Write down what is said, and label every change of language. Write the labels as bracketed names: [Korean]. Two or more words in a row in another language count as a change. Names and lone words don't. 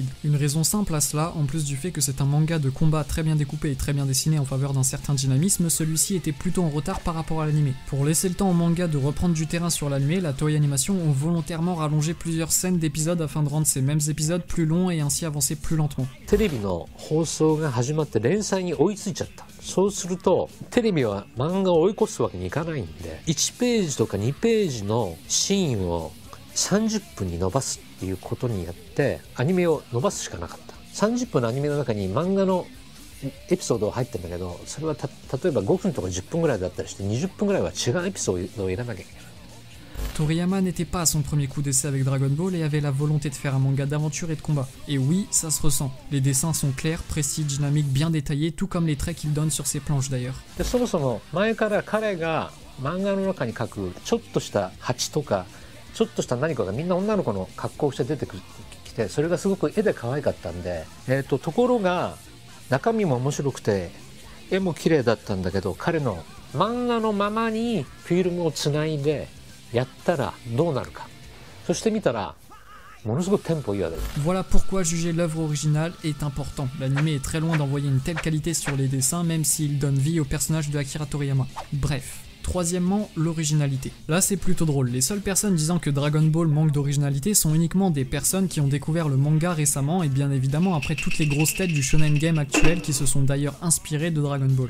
[French] Une raison simple à cela, en plus du fait que c'est un manga de combat très bien découpé et très bien dessiné en faveur d'un certain dynamisme, celui-ci était plutôt en retard par rapport à l'animé. Pour laisser le temps au manga de reprendre du terrain sur l'animé, la Toei Animation ont volontairement rallongé plusieurs scènes d'épisodes afin de rendre ces mêmes épisodes plus longs et ainsi avancer plus lentement. [Japanese] そうするとテレビは漫画を追い越すわけにいかないんで1ページとか2ページのシーンを30分に伸ばすっていうことによってアニメを伸ばすしかなかった30分のアニメの中に漫画のエピソードが入ってるんだけどそれは例えば5分とか10分ぐらいだったりして20分ぐらいは違うエピソードを入れなきゃいけない。 [French] Toriyama n'était pas à son premier coup d'essai avec Dragon Ball et avait la volonté de faire un manga d'aventure et de combat. Et oui, ça se ressent. Les dessins sont clairs, précis, dynamiques, bien détaillés, tout comme les traits qu'il donne sur ses planches d'ailleurs. [Japanese] そもそも前から彼が漫画の中に描くちょっとした蜂とかちょっとした何かがみんな女の子の格好をして出てきて、それがすごく絵で可愛かったんで、ところが中身も面白くて絵も綺麗だったんだけど、彼の漫画のままにフィルムをつないでやったらどうなるか。そして見たらものすごくテンポいいわけです。 [French] Voilà pourquoi juger l'œuvre originale est important. L'anime est très loin d'envoyer une telle qualité sur les dessins, même s'il donne vie au personnage de Akira Toriyama. Bref. Troisièmement, l'originalité. Là c'est plutôt drôle, les seules personnes disant que Dragon Ball manque d'originalité sont uniquement des personnes qui ont découvert le manga récemment et bien évidemment après toutes les grosses têtes du shonen game actuel qui se sont d'ailleurs inspirées de Dragon Ball.